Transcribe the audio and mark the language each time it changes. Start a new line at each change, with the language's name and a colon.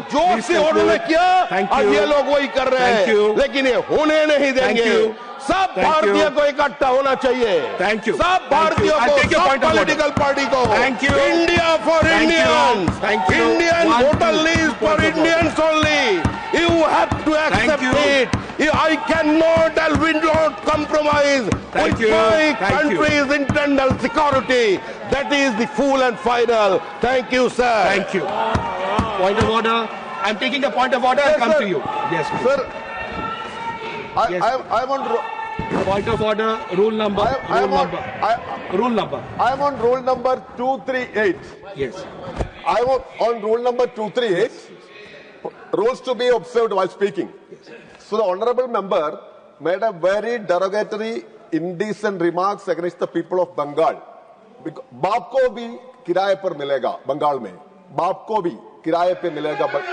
Hindi: जोर से उन्होंने किया, अब ये लोग वही कर रहे हैं, लेकिन ये होने नहीं देंगे। सब भारतीय को इकट्ठा होना चाहिए।
English: Thank you.
Hindi: सब भारतीयों को, सब पॉलिटिकल पार्टी को।
English: Thank you. India for Indians, Indian voter list for Indians only. You have to accept it. I cannot and will not compromise with my country's internal security. That is the full and final. Thank you, sir. Thank you. Point of order. I'm taking a point of order. I'll come to you. Yes, please. Sir. I'm on. Point of order. Rule number. Rule number. I'm on rule number 238. Yes. I'm on rule number 238. Rules to be observed while speaking. So the honorable member made a very derogatory, indecent remarks against the people of Bengal.
Hindi: बाप को भी किराए पर मिलेगा बंगाल में, बाप को भी किराए पे मिलेगा।